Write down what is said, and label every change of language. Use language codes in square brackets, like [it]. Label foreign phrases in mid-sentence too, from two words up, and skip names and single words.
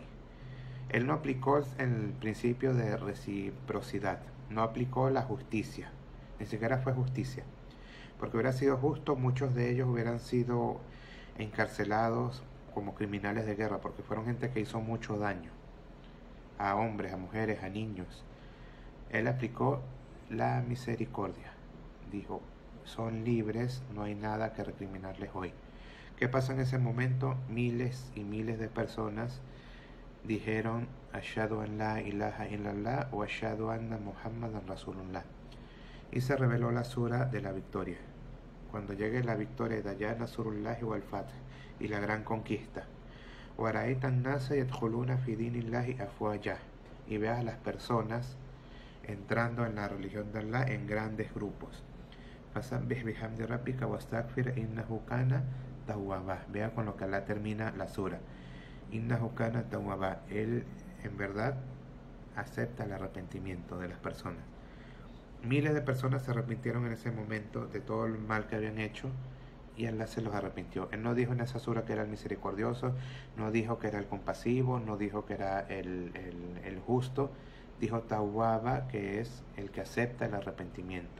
[es] Él no aplicó el principio de reciprocidad, no aplicó la justicia, ni siquiera fue justicia, porque hubiera sido justo, muchos de ellos hubieran sido encarcelados como criminales de guerra, porque fueron gente que hizo mucho daño a hombres, a mujeres, a niños. Él aplicó la misericordia, dijo: son libres, no hay nada que recriminarles hoy. ¿Qué pasa en ese momento? Miles y miles de personas dijeron: [ar] أشهد أن لا إله إلا الله o أشهد أن محمدا رسول الله. [es] Y se reveló la sura de la victoria. Cuando llegue la victoria de allá, [ar] نصر الله والفتح, [es] y la gran conquista. [ar] ورأيت الناس يدخلون في دين الله أفواجا, [es] y veas a las personas entrando en la religión de Allah en grandes grupos. [ar] فسبح بحمد ربك واستغفر إنه كان توابا. [es] Vea con lo que Allah termina la sura. [ar] إنه كان توابا. [es] Él en verdad acepta el arrepentimiento de las personas. Miles de personas se arrepintieron en ese momento de todo el mal que habían hecho, y Allah se los arrepintió. Él no dijo en esa sura que era el misericordioso, no dijo que era el compasivo, no dijo que era el justo, dijo Tawwaba, que es el que acepta el arrepentimiento.